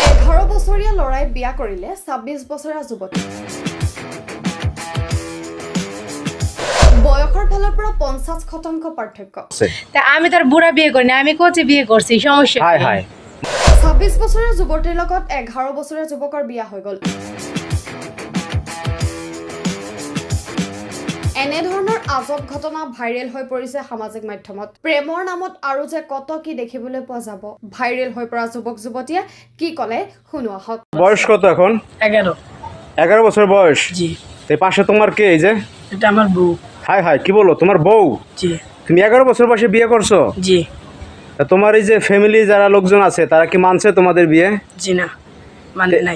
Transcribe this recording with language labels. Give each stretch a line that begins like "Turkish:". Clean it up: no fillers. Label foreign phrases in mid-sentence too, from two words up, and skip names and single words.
Assamese: 11 বছৰীয়া লৰাই বিয়া কৰিলে 26 বছৰীয়া যুৱতী। বয়সৰ ফালৰ পৰা 50% পাৰ্থক্য।
Bangla: আমি তার বুড়া বিয়ে করিনি, আমি কোচি বিয়ে করছি, সমস্যা।
Assamese: 26 বছৰীয়া যুৱতীৰ লগত 11 বছৰীয়া যুৱকৰ বিয়া হৈ গ'ল। এনে ধৰণৰ আজব ঘটনা ভাইৰেল হৈ পৰিছে সামাজিক মাধ্যমত। প্ৰেমৰ নামত আৰু যে কত কি দেখিবলৈ পোৱা যাব। ভাইৰেল হৈ পৰা যুৱক যুৱতীয়ে কি ক'লে শুনো আহক।
Bangla: বয়স কত এখন? 11 বছর বয়স। জি। এই পাশে তোমার কে? এই যে এটা আমার বউ। হাই হাই, কি বলো, তোমার বউ? জি। তুমি 11 বছর বয়সে বিয়ে করছো? জি। তা তোমার এই যে ফ্যামিলি যারা লোকজন আছে তারা কি মানছে তোমাদের বিয়ে? জি না, মানে নাই।